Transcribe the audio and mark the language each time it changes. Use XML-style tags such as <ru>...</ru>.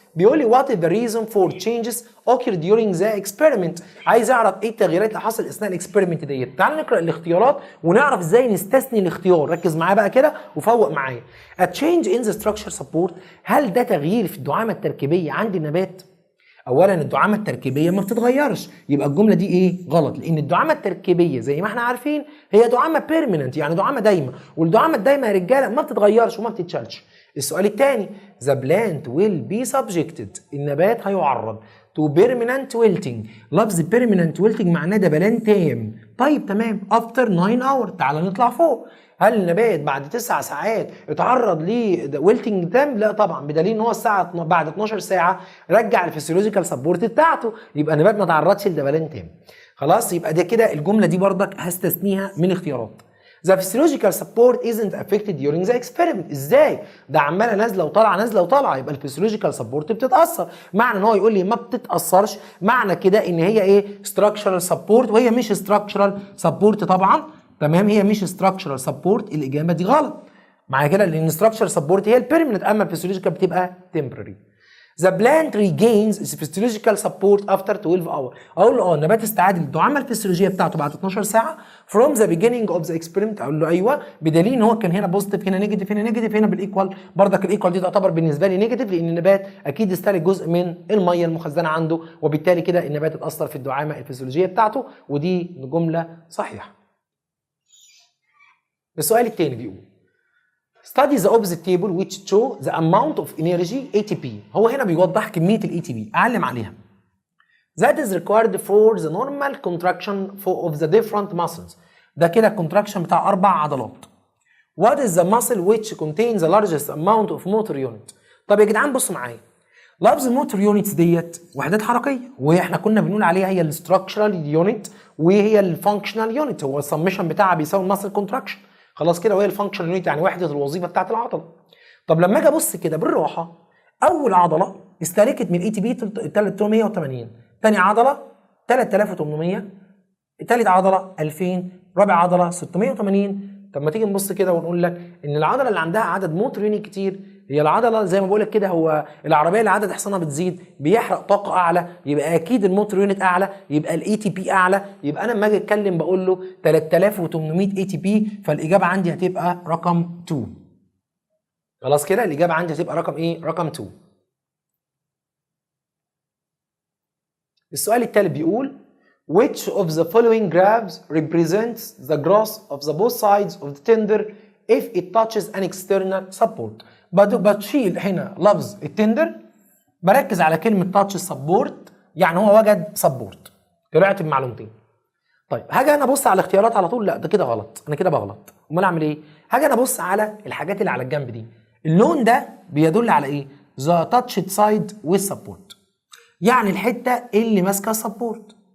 <ar>بيقول لي</ar> <en>what is the reason for changes occurred during the experiment.</en> <ar>عايز اعرف ايه التغييرات اللي حصلت اثناء الاكسبيرمنت ديت. تعال نقرا الاختيارات ونعرف ازاي نستثني الاختيار. ركز معايا بقى كده وفوق معايا.</ar> <en>a change in the structure support،</en> <ar>هل ده تغيير في الدعامه التركيبيه عند النبات؟ اولا الدعامه التركيبيه ما بتتغيرش، يبقى الجمله دي ايه؟ غلط، لان الدعامه التركيبيه زي ما احنا عارفين هي دعامه بيرمننت، يعني دعامه دايمه، والدعامه الدايمه يا رجاله ما بتتغيرش وما بتتشالش. السؤال الثاني</ar> <en>the plant will be subjected،</en> <ar>النبات هيعرض</ar> <en>to permanent wilting.</en> <ar>لفظ permanent wilting معناه دبلان تام. طيب تمام.</ar> <en>after 9 hours</en> <ar>تعال نطلع فوق. هل النبات بعد 9 ساعات اتعرض لويلتنج تام؟ لا طبعا، بدليل ان هو الساعه بعد 12 ساعه رجع الفسيولوجيكال سبورت بتاعته، يبقى النبات ما تعرضش لدبلان تام. خلاص، يبقى ده كده الجمله دي بردك هستثنيها من الاختيارات.</ar> <en>The physiological support isn't affected during the experiment.</en> <ar>ازاي؟ ده عماله نازله وطالعه نازله وطالعه، يبقى الفسيولوجيكال سبورت بتتاثر. معنى ان هو يقول لي ما بتتاثرش معنى كده ان هي ايه؟ structural support، وهي مش structural support طبعا. تمام، هي مش structural support، الاجابه دي غلط. معنى كده لان structural support هي البيرمننت، اما الفسيولوجيكال بتبقى temporary.</ar> <en>The plant regains its physiological support after 12 hours.</en> <ar>اقول له النبات استعاد الدعامه الفسيولوجيه بتاعته بعد 12 ساعه</ar> <en>from the beginning of the experiment.</en> <ar>اقول له ايوه، بدليل ان هو كان هنا بوزيتيف هنا نيجاتيف هنا نيجاتيف هنا بالايكوال. بردك الايكوال دي تعتبر بالنسبه لي نيجاتيف، لان النبات اكيد استهلك جزء من الميه المخزنه عنده، وبالتالي كده النبات اتاثر في الدعامه الفسيولوجيه بتاعته، ودي جمله صحيحه. السؤال الثاني بيقول</ar> <en>study the opposite table which show the amount of energy ATP.</en> <ar>هو هنا بيوضح كمية ال ATP، أعلم عليها.</ar> <en>That is required for the normal contraction of the different muscles.</en> <ar>ده كده</ar> <en>contraction</en> <ar>بتاع 4 عضلات.</ar> <en>What is the muscle which contains the largest amount of motor unit؟</en> <ar>طب يا جدعان بصوا معايا، لفظ الموتور يونتس ديت وحدات حركيه، واحنا كنا بنقول عليها هي الاستراكشرال يونت وهي الفانكشنال يونت، هو السمشن بتاعها بيساوي الماسل كونتراكشن، خلاص كده، وهي الفانكشنال يونت يعني وحده الوظيفه بتاعت العضله. طب لما اجي ابص كده بالراحه، اول عضله استهلكت من الاي تي بي 380، ثاني عضله 3800، ثالث عضله 2000، رابع عضله 680. طب ما تيجي نبص كده ونقول لك ان العضله اللي عندها عدد موتور يونت كتير هي العضله زي ما بقول لك كده، هو العربيه اللي عدد حصانها بتزيد بيحرق طاقه اعلى، يبقى اكيد الموتور يونت اعلى، يبقى الاي تي بي اعلى، يبقى انا لما اجي اتكلم بقول له 3800 اي تي بي، فالاجابه عندي هتبقى رقم 2. خلاص كده الاجابه عندي هتبقى رقم ايه؟ رقم 2. السؤال التالت بيقول</ar> <en>which of the following graphs represents the growth of the both sides of the tender if it touches an external support.</en> <ar>بتشيل هنا لفظ التندر، بركز على كلمه touch support، يعني هو وجد سبورت، طلعت بمعلومتين. طيب هاجي انا ابص على الاختيارات على طول، لا ده كده غلط، انا كده بغلط، امال اعمل ايه؟ هاجي انا ابص على الحاجات اللي على الجنب دي، اللون ده بيدل على ايه؟</ar> <en>the touched side with support،</en> <ar>يعني الحته اللي ماسكه السبورت.</ar>